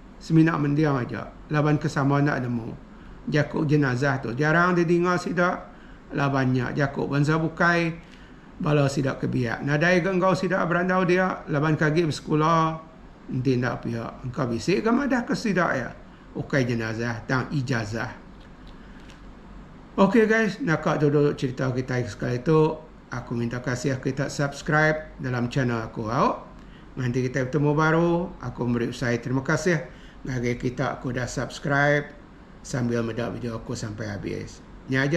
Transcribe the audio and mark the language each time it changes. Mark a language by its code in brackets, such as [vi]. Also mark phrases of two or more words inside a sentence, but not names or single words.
[iba] Seminak mendiam aja. Laban kesama nak nemu. Jakuk jenazah tu. Jarang dia dengar sidak. Labannya jakuk bangsa bukai. Bala sidak kebiak. Nadai ke engkau sidak berandau dia. Laban kaki bersekolah. Nanti nak pihak. Engkau bisik ke madah ke sidak ya. Ukai jenazah. Tang ijazah. [en] Okey guys. [iba] Nak duduk cerita kita sekali itu. Aku minta kasih kita subscribe dalam channel aku. Nanti kita bertemu baru. Aku beri usaha terima kasih. Bagi kita aku dah subscribe sambil mendak video aku sampai habis.